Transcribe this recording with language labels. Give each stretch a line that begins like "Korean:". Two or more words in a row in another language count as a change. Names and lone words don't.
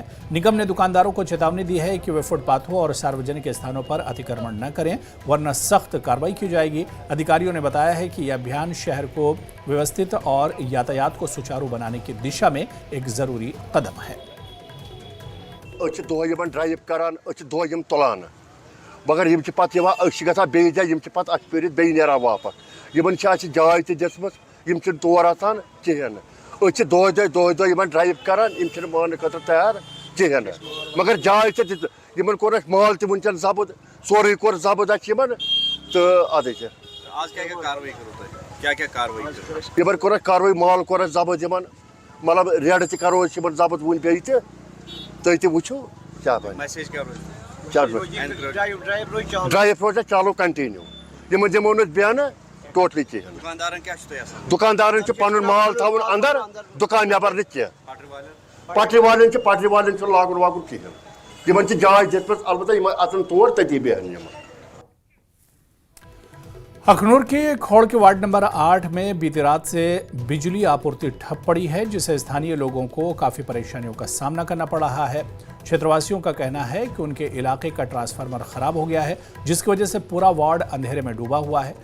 Hindi: निगम ने दुकानदारों को चेतावनी दी है कि वे फुटपाथों और सार्वजनिक स्थानों पर अतिक्रमण न करें, वरना सख्त कार्रवाई की जाएगी। अधिकारियों ने बताया है कि यह अभियान शहर को व्यवस्थित और यातायात को सुचारू बनाने की दिशा में एक जरूरी कदम है।
Kashmiri: ड्राइव करान तुलान मगर बे नेरा वापस जाय तम तौर आसान कहें दह ड्राइव करान मान खतर तैयार कहें मगर जाय कोर माल तन जबत सोरे कोर जबत तो अद कोर कार्रवाई माल कोर जबत मतलब रेड तरो जबत वन पे तुम वो क्या ड्राइव रोजा चालू कंटिन्यू दिमो बेन टोटली कहें दुकानदार पन माल थवन अंदर दुकान नबर न कह
Hindi: पटरी वाले
Kashmiri: लागुन वागुन कहें जाय दित अलबत्ता अतन तौर तती बेहन।
Hindi: अखनूर के खौड़ के वार्ड नंबर 8 में बीती रात से बिजली आपूर्ति ठप पड़ी है, जिससे स्थानीय लोगों को काफी परेशानियों का सामना करना पड़ रहा है। क्षेत्रवासियों का कहना है कि उनके इलाके का ट्रांसफार्मर खराब हो गया है, जिसकी वजह से पूरा वार्ड अंधेरे में डूबा हुआ है।